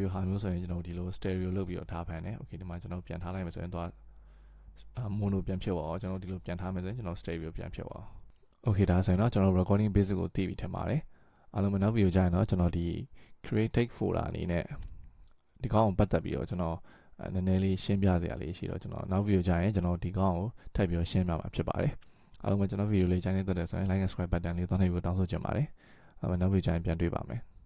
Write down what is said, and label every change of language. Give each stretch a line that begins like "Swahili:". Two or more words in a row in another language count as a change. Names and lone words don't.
Burmese: ဟာမျိုးဆိုရင်ကျွန်တော်ဒီလို stereo လုပ်ပြီးတော့ထားဖန်တယ် okay ဒီမှာကျွန်တော်ပြန်ထားလိုက်မယ်ဆိုရင်တော့mono ပြန်ဖြစ်သွားအောင်ကျွန်တော်ဒီလိုပြန်ထားမယ်ဆိုရင်ကျွန်တော် stereo ပြန်ဖြစ်သွားအောင် okay ဒါဆိုရင်တော့ကျွန်တော်
English: recording basic
Burmese: ကိုသိပြီထင်ပါတယ်အားလုံးမနောက် video ကြရင်တော့ကျွန်တော်ဒီ
English: create folder
Burmese: အနေနဲ့ဒီကောင်ကိုပတ်သက်ပြီးတော့ကျွန်တော်နည်းနည်းလေးရှင်းပြစရာလေးရှိတော့ကျွန်တော်နောက် video ကြရင်ကျွန်တော်ဒီကောင်ကိုထပ်ပြီးတော့ရှင်းပြမှာဖြစ်ပါတယ်အားလုံးပဲကျွန်တော် video လေးကြိုက်နေတဲ့ဆိုရင်
English: like and subscribe button
Burmese: လေးသွားနှိပ်ပြီးတောင်းဆိုချင်ပါတယ်နောက် video ကြရင်ပြန်တွေ့ပါမယ်